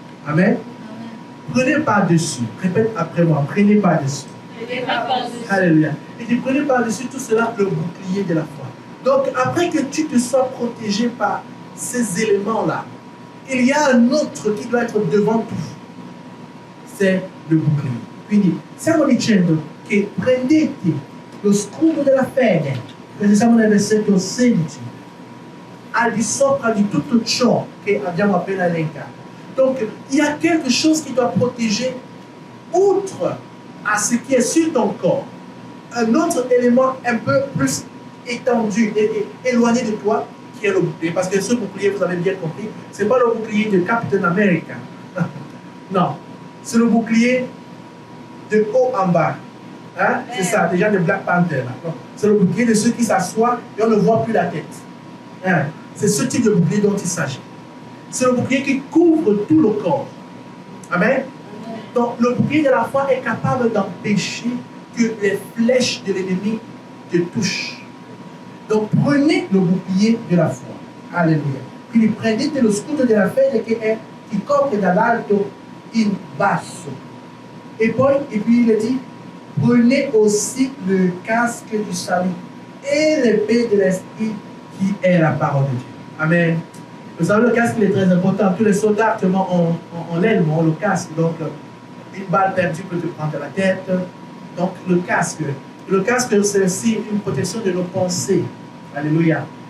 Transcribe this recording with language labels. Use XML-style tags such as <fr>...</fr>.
<fr>Amen. Prenez par-dessus. Répète après moi. Prenez par-dessus. Alléluia. Et tu prenez par-dessus tout cela le bouclier de la foi. Donc, après que tu te sois protégé par ces éléments-là, il y a un autre qui doit être devant tout. C'est le bouclier.</fr> <it>Quindi, stiamo dicendo che prendete lo scudo della fede, perché siamo nel versetto 16, al di sopra di tutto ciò che abbiamo appena elencato.</it> <fr>Donc, il y a quelque chose qui doit protéger, outre à ce qui est sur ton corps, un autre élément un peu plus étendu et éloigné de toi, qui est le bouclier. Parce que ce bouclier, vous avez bien compris, ce n'est pas le bouclier de Captain America. Non, c'est le bouclier de haut en bas. Hein? C'est ça, déjà de Black Panther. C'est le bouclier de ceux qui s'assoient et on ne voit plus la tête. Hein? C'est ce type de bouclier dont il s'agit. C'est le bouclier qui couvre tout le corps. Amen. Donc le bouclier de la foi est capable d'empêcher que les flèches de l'ennemi te touchent. Donc prenez le bouclier de la foi. Alléluia.</fr> <it>Quindi prendete lo scudo della fede che copre dall'alto in basso.</it> <fr>Et puis il dit, prenez aussi le casque du salut et l'épée de l'esprit qui est la parole de Dieu. Amen. Vous savez, le casque il est très important. Tous les soldats actuellement ont l'helme, ont le casque. Donc une balle perdue peut te prendre la tête. Donc le casque c'est aussi une protection de nos pensées. Alléluia.</fr>